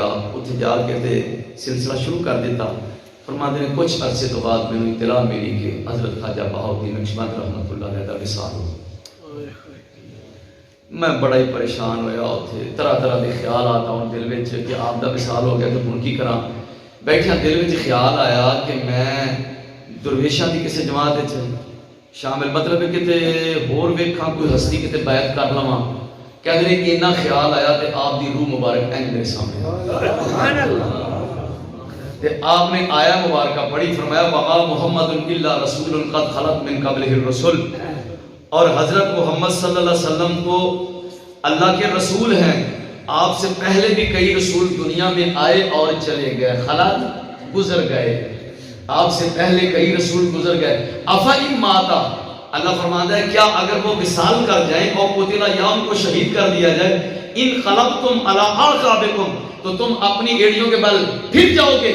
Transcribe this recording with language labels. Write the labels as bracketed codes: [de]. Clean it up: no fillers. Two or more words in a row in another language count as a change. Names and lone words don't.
[pa] اتنے جا کے تے سلسلہ شروع کر دیتا. [ur] فرماتے ہیں کچھ عرصے تو بعد میں اطلاع ملی کہ حضرت خواجہ بہاؤالدین نقشبند رحمۃ اللہ علیہ کا وصال ہو. [pa] میں بڑا ہی پریشان ہویا. [ur] اتنے طرح طرح کے خیالات آن دل میں کہ آپ کا وصال ہو گیا تو [pa] ہن کی کراں. بیٹھیا دل میں خیال آیا کہ میں درویشاں کی کسی جماعت شامل, مطلب کہ ہور ویکھاں کوئی ہستی کتے بیعت کر لواں. [ur] کہتے ہیں کہ اتنا خیال آیا کہ آپ دی روح مبارک اینج میرے سامنے تے آپ نے آیا مبارکہ پڑھی. فرمایا [ar] وما محمد الا رسول قد خلت من قبلہ الرسل, [ur] اور حضرت محمد صلی اللہ علیہ وسلم تو اللہ کے رسول ہیں. آپ سے پہلے بھی کئی رسول دنیا میں آئے اور چلے گئے. خلات گزر گئے, آپ سے پہلے کئی رسول گزر گئے. [ar] افإن ماتا, [ur] اللہ فرماتا ہے کیا اگر وہ وصال کر جائیں اور قتل یا ان کو شہید کر دیا جائے, [ar] ان خلقتم علی اعقابکم, [ur] تو تم اپنی ایڑیوں کے بل پھر جاؤ گے.